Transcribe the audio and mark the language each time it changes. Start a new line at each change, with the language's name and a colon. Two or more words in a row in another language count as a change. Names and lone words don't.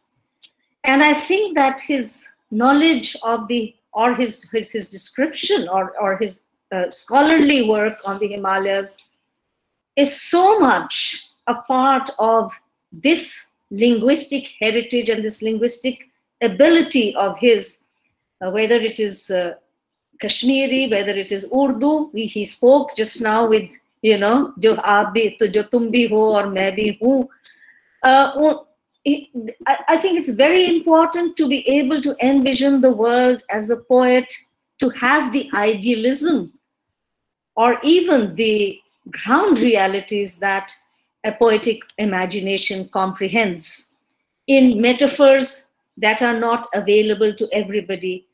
English: And I think that his knowledge of his description or his scholarly work on the Himalayas is so much a part of this linguistic heritage and this linguistic ability of his, whether it is Kashmiri, whether it is Urdu. He spoke just now with,
Urdu: جو آپ بھی, تو جو تم بھی ہو اور میں بھی ہوں.
English: I think it's very important to be able to envision the world as a poet, to have the idealism or even the ground realities that a poetic imagination comprehends in metaphors that are not available to everybody.